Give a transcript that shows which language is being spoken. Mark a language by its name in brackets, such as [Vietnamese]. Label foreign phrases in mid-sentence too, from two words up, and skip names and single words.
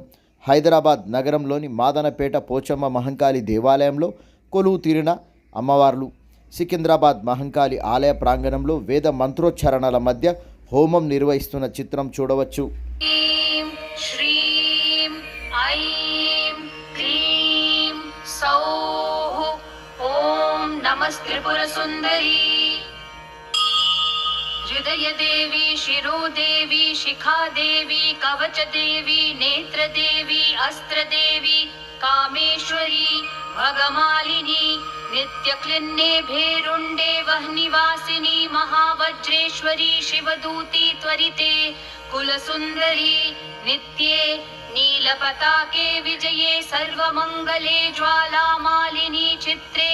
[Telugu] హైదరాబాద్ నగరంలోని మాదనపేట పోచమ్మ మహంకాళి దేవాలయంలో కొలువు తీరిన అమ్మవార్లు సికింద్రాబాద్ మహంకాళి ఆలయ ప్రాంగణంలో వేద మంత్రోచ్చారణల మధ్య హోమం నిర్వహిస్తున్న చిత్రం చూడవచ్చు. [Sanskrit] శ్రీం ఐం క్లీం సౌః ఓం నమస్త్రిపుర సుందరీ हृदयदेवी शिरोदेवी शिखादेवी कवचदेवी नेत्रदेवी अस्त्रदेवी कामेश्वरी भगमालिनी नित्यक्लिन्ने भेरुण्डे वह्निवासिनी महावज्रेश्वरी शिवदूती त्वरिते कुलसुन्दरी नित्ये नीलपताके विजये सर्वमङ्गले ज्वालामालिनी चित्रे